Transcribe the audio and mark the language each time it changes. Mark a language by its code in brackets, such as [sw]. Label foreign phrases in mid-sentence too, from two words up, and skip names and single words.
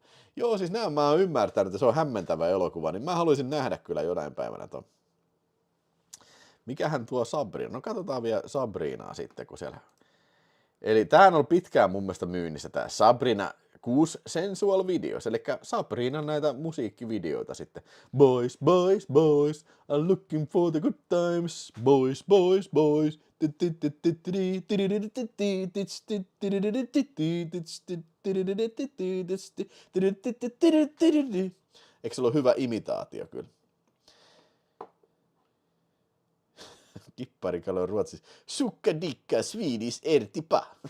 [fi] Joo, siis mä oon ymmärtänyt, että se on hämmentävä elokuva, niin mä haluaisin nähdä kyllä jonain päivänä ton. Mikähän tuo Sabrina? No katsotaan vielä Sabrinaa sitten, kun siellä... Eli tämähän on pitkään mun mielestä myynnissä tää Sabrina 6 Sensual Videos, eli Sabrinan näitä musiikkivideoita sitten. [en] Boys, boys, boys, I'm looking for the good times. Boys, boys, boys. [fi] Eikö se ole hyvä imitaatio kyllä? Kipparikalo on ruotsissa. Sukka dikka, Swedish ertipa.